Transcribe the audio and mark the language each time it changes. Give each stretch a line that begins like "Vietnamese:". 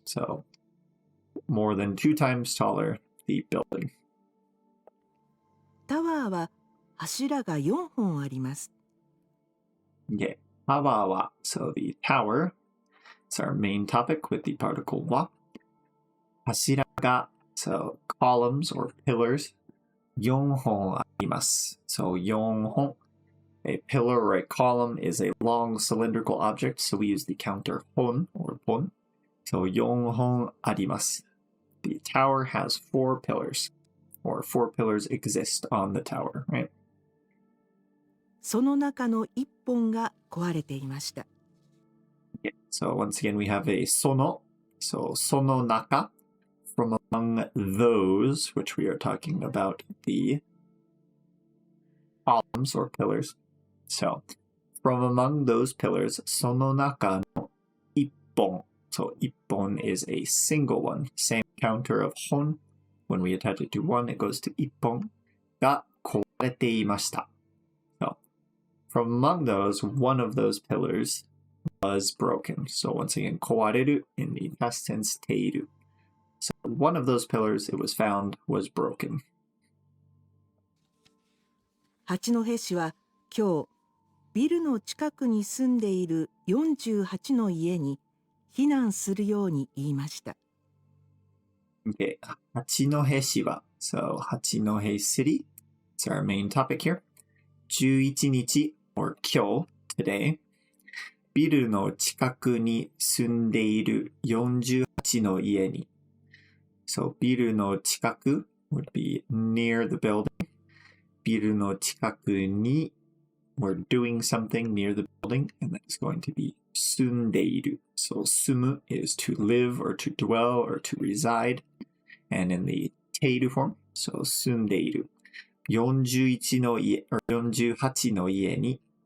English: So more than 2 times taller, the building.
Japanese: タワーは柱が4本あります。
English: Okay, タワーは, so the tower, it's our main topic with the particle は. 柱が, so columns or pillars,
Japanese: 4本あります.
English: So 4本.A pillar or a column is a long cylindrical object, so we use the counter 本 or 本.
Japanese: So 4本あります.
English: The tower has 4 pillars, or 4 pillars exist on the tower, right?
Japanese: その中の1本が壊れていました。
English: Yeah. So once again, we have a その. So その中, from among those, which we are talking about the columns or pillars. So, from among those pillars,
Japanese: その中の一本.
English: So, 一本 is a single one. Same counter of 本. When we attach it to one, it goes to
Japanese: 一本が壊れていました.
English: So, from among those, one of those pillars was broken. So, once again, 壊れる in the past tense ている. So, one of those pillars it was found was broken.
Japanese: 八戸市は今日、ビルの近くに住んでいる48の家に避難するように言いました。
English: Okay,
Japanese: 八戸市は
English: so 八戸 city, it's our main topic here. 11日 or 今日 today,
Japanese: ビルの近くに住んでいる48の家に
English: So ビルの近く would be near the building. ビルの近くに we're doing something near the building, and that's going to be 住んでいる. So 住む is to live or to dwell or to reside. And in the ている form, so 住んでいる.
Japanese: 41の家 or 48の家に.